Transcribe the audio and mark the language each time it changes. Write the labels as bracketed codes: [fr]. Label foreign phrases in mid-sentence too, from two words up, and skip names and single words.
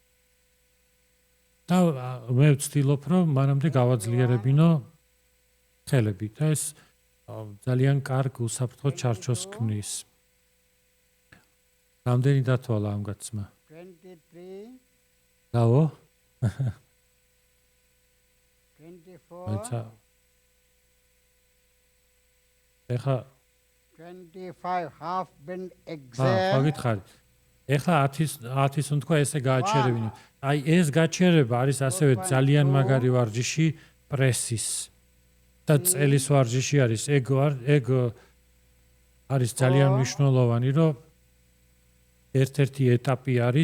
[ka] და მე ვცდილობ, რომ მანამდე გავაძლიერებინო ხელები და ეს ძალიან კარგ უსაფრთხო ჩარჩოს ქმნის. რამდენი დათვალა ამ გაცმა? 23 დავო? 24 ეხლა [en] 25 half bend exhale. [ka] გითხარით. ეხლა 10 სუნთქვა ესე გააჩერებინე. აი ეს გაჩერება არის ასევე ძალიან მაგარი ვარჯიში პრესის და წელის ვარჯიში არის. ეგ არის ძალიან მნიშვნელოვანი, რომ ერთ-ერთი ეტაპი არის.